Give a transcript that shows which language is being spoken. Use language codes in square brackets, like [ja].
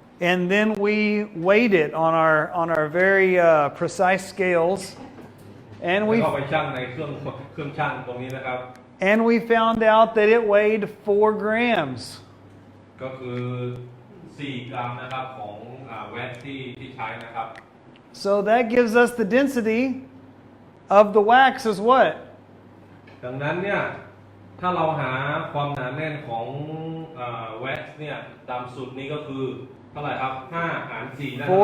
[en] And then we weighed it on our very precise scales, and [th] แล้วก็ไปชั่งในเครื่องชั่งตรงนี้นะครับ [en] we found out that it weighed 4 grams. [th] ก็คือ4 กรัมนะครับของแว็กซ์ที่ใช้นะครับ [en] So that gives us the density of the wax as what? [th] ดังนั้นเนี่ยถ้าเราหาความหนาแน่นของแว็กซ์เนี่ยตามสูตรนี้ก็คือเท่าไหร่ครับ5 หาร 4 นะครับ